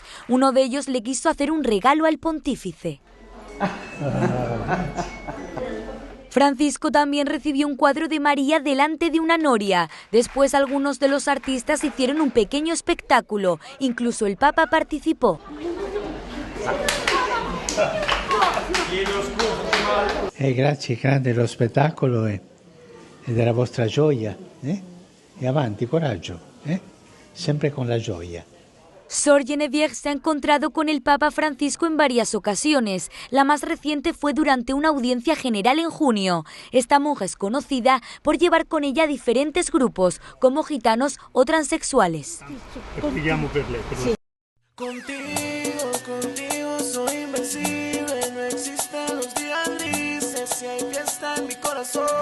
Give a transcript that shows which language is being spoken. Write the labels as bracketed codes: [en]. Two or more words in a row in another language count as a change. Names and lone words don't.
[es] Uno de ellos le quiso hacer un regalo al pontífice. Francisco también recibió un cuadro de María delante de una noria. Después, algunos de los artistas hicieron un pequeño espectáculo. Incluso el Papa participó. [it] Grazie, grande lo spettacolo e della vostra gioia. E avanti, coraggio. Sempre con la gioia. [es] Sor Geneviève se ha encontrado con el Papa Francisco en varias ocasiones. La más reciente fue durante una audiencia general en junio. Esta monja es conocida por llevar con ella diferentes grupos, como gitanos o transexuales. Sí. Contigo soy invencible, no existen los días grises, si hay fiesta en mi corazón.